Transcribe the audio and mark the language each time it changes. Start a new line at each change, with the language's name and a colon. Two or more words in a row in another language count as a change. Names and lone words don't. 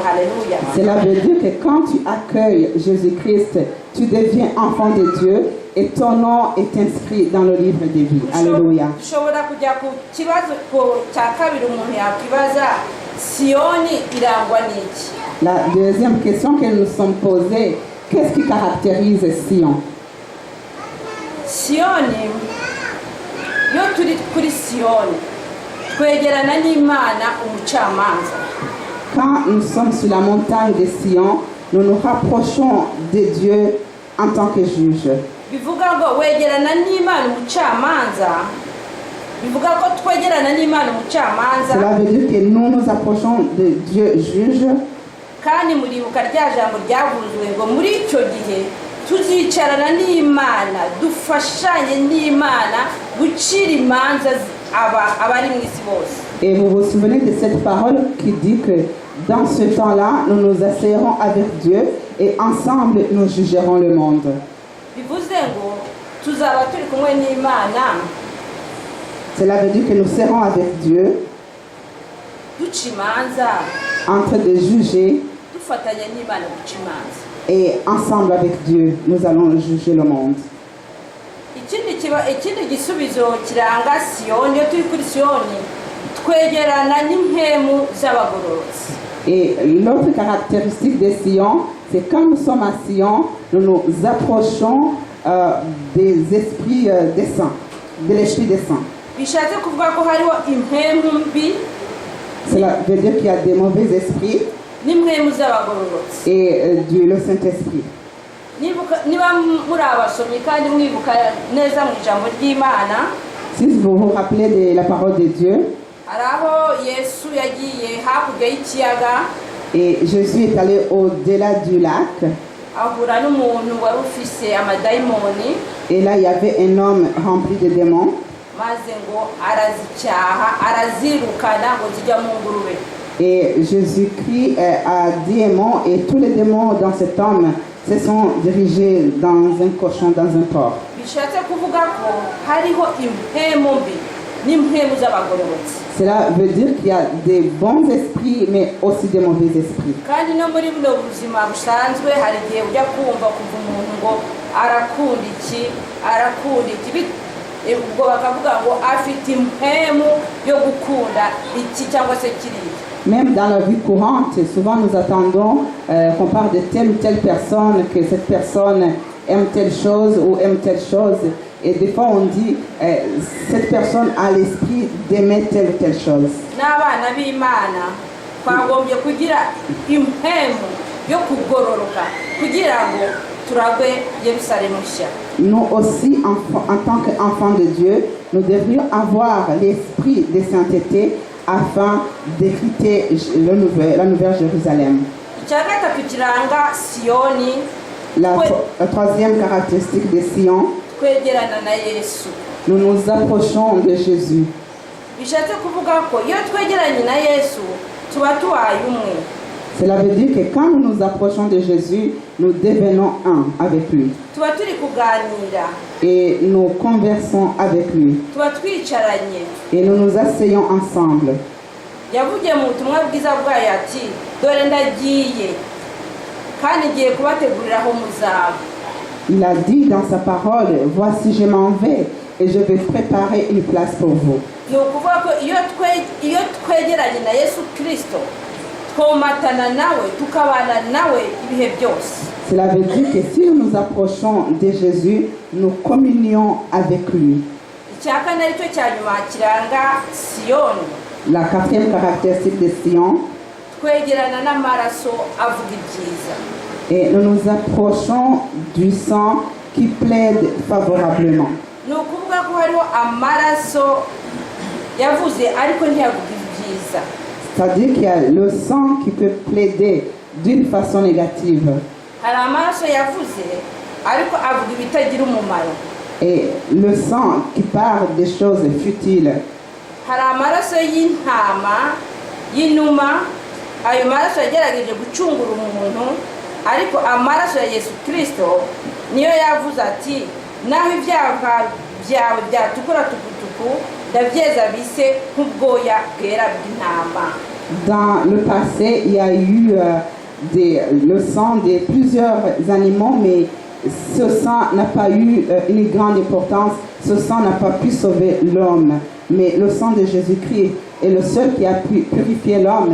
Kinyarwanda: Haleluya.
French: Cela veut dire que quand tu accueilles Jésus-Christ, tu deviens enfant de Dieu et ton nom est inscrit dans le livre de vie. Alléluia.
Kinyarwanda: Ushobora kujya ku kibazo cya kabiri umuntu yakwibaza, Siyoni irangwa n'iki?
French: La deuxième question que nous sommes posées, qu'est-ce qui caractérise Sion?
Kinyarwanda: Siyoni, iyo turi kuri Siyoni twegerana n'Imana umucamanza.
French: Quand nous sommes sur la montagne de Sion, nous nous rapprochons de Dieu en tant que juge.
Kinyarwanda: Bivuga ngo wegerana n'Imana umucamanza. Bivuga ko twegerana n'Imana umucamanza.
French: Cela veut dire que nous nous approchons de Dieu juge.
Kinyarwanda: Kandi muribuka rya jambo ryavuzwe ngo muri icyo gihe tuzicarana n'Imana, dufashanye n'Imana gucira imanza abari mu isi bose.
French: Et vous vous souvenez de cette parole qui dit que dans ce temps-là, nous nous asseyerons avec Dieu et ensemble nous jugerons le monde.
Kinyarwanda: Bivuze ngo tuzaba turi kumwe n'Imana.
French: Cela veut dire que nous serons avec Dieu
Kinyarwanda: duca imanza,
French: en train de juger
Kinyarwanda: dufatanya n'Imana guca imanza.
French: et ensemble avec Dieu, nous allons juger le monde.
Kinyarwanda: Ikindi gisubizo kiranga Siyoni, iyo turi kuri Siyoni twegerana n'impemu z'abagororotsi.
French: Et l'autre caractéristique de Sion, c'est quand nous sommes à Sion, nous nous approchons des esprits des saints, de l'esprit des saints.
Kinyarwanda: Bishatse kuvuga ko hariho impemu mbi.
French: Cela veut dire qu'il y a des mauvais esprits
Kinyarwanda: n'impemu z'abagororotsi.
French: et le Saint-Esprit.
Kinyarwanda: Niba muri abasomyi kandi mwibuka neza mu ijambo ry'Imana,
French: Si vous vous rappelez de la parole de Dieu,
Kinyarwanda: hari aho Yesu yagiye hakurya y'ikiyaga,
French: et Jésus est allé au-delà du lac,
Kinyarwanda: ahura n'umuntu wari ufise amadayimoni,
French: et là il y avait un homme rempli de démons,
Kinyarwanda: maze ngo arazicyaha, arazirukana ngo zijya mu ngurube.
French: et Jésus-Christ a dit un mot, et tous les démons dans cet homme se sont dirigés dans un cochon, dans un porc.
Kinyarwanda: bishatse kuvuga ko hariho impemu mbi n'impemu z'abagororotsi
French: Cela veut dire qu'il y a des bons esprits, mais aussi des mauvais esprits.
Kinyarwanda: kandi no muri buno buzima busanzwe hari igihe ujya kumva kuva umuntu ngo arakunda iki ubwo bakavuga ngo afite impemu yo gukunda iki cyangwa se kiriya.
French: Même dans la vie courante, souvent nous attendons qu'on parle de telle ou telle personne, que cette personne aime telle chose ou aime telle chose. Et des fois on dit, cette personne a l'esprit d'aimer telle ou telle chose.
Kinyarwanda: n'abana b'Imana twagombye kugira impemu yo kugororoka kugira ngo turagwe Yerusalemu nshya.
French: Nous aussi, en tant qu'enfants de Dieu, nous devrions avoir l'esprit de sainteté afin d'hériter la nouvelle Jérusalem.
Kinyarwanda: icya gatatu kiranga Siyoni,
French: La troisième caractéristique de Sion,
Kinyarwanda: twegerana na Yesu.
French: nous nous approchons de Jésus.
Kinyarwanda: bishatse kuvuga ko iyo twegeranye na Yesu tuba tubaye umwe.
French: Cela veut dire que quand nous nous approchons de Jésus, nous devenons un avec lui.
Kinyarwanda: tuba turi kuganira,
French: Et nous conversons avec lui.
Kinyarwanda: tuba twicaranye.
French: Et nous nous asseyons ensemble.
Kinyarwanda: yavugiye mu butumwa bwiza bwayo ati dore ndagiye kandi ngiye kubategurira aho muzaba.
French: Il a dit dans sa parole, voici je m'en vais et je vais préparer une place pour vous.
Kinyarwanda: ni ukuvuga ko iyo twegeranye na Yesu Kristo twomatana nawe tukabana nawe ibihe byose.
French: Cela veut dire que si nous nous approchons de Jésus, nous communions avec lui.
Kinyarwanda: icya kane aricyo cya nyuma kiranga Siyoni,
French: La quatrième caractéristique de Sion,
Kinyarwanda: twegerana n'amaraso avuga ibyiza.
French: et nous nous approchons du sang qui plaide favorablement.
Kinyarwanda: ni ukuvuga ko hariho amaraso yavuze ariko ntiyavuga ibyiza.
French: C'est-à-dire qu'il y a le sang qui peut plaider d'une façon négative.
Kinyarwanda: hari amaraso yavuze ariko avuga ibitagira umumaro.
French: Et le sang qui parle des choses futiles.
Kinyarwanda: hari amaraso y'intama y'inuma, ayo maraso yagerageje gucungura umuntu, ariko amaraso ya Yesu Kristo niyo yavuze ati naho ibyaha byawe byatukura tukutuku ndabyeza bise nk'ubwoya bwera bw'intama.
French: Dans le passé, il y a eu le sang de plusieurs animaux, mais ce sang n'a pas eu une grande importance. Ce sang n'a pas pu sauver l'homme. Mais le sang de Jésus-Christ est le seul qui a pu purifier l'homme.